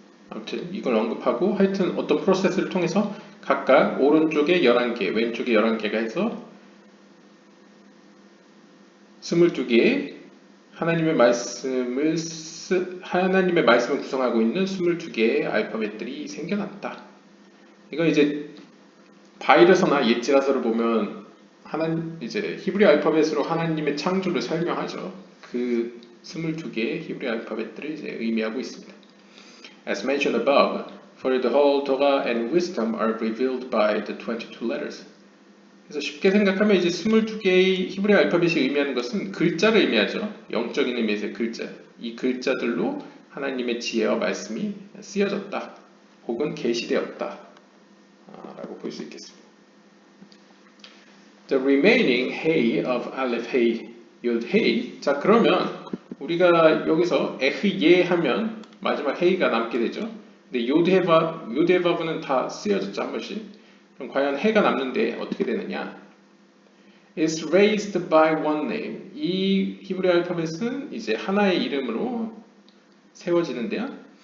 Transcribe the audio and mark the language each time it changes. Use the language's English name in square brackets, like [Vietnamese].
[Korean] 아무튼 이걸 언급하고 하여튼 어떤 프로세스를 통해서 각각 오른쪽에 11개, 왼쪽에 11개가 해서 22개의 하나님의 말씀을 구성하고 있는 22개의 알파벳들이 생겨났다. 이거 이제 바이러서나 옛지라서를 보면 이제 히브리 알파벳으로 하나님의 창조를 설명하죠. 그 22개의 히브리 알파벳들을 이제 의미하고 있습니다. [English] As mentioned above, for the whole Torah and wisdom are revealed by the 22 letters. [Korean] 그래서 쉽게 생각하면 이제 22개의 히브리 알파벳이 의미하는 것은 글자를 의미하죠. 영적인 의미에서의 글자. 이 글자들로 하나님의 지혜와 말씀이 쓰여졌다. 혹은 계시되었다. 라고 볼 수 있겠습니다. [English] The remaining Hey of Aleph Hey Yod Hey. [Korean] 자 그러면 우리가 여기서 에흐예 하면 마지막 Hey가 남게 되죠. 근데 요드헤바브는 다 쓰여졌죠, 한 번씩. 그럼 과연 해가 남는데 어떻게 되느냐? [English] is raised by one name. [Korean] 이 히브리 알파벳은 이제 하나의 이름으로 세워지는데요.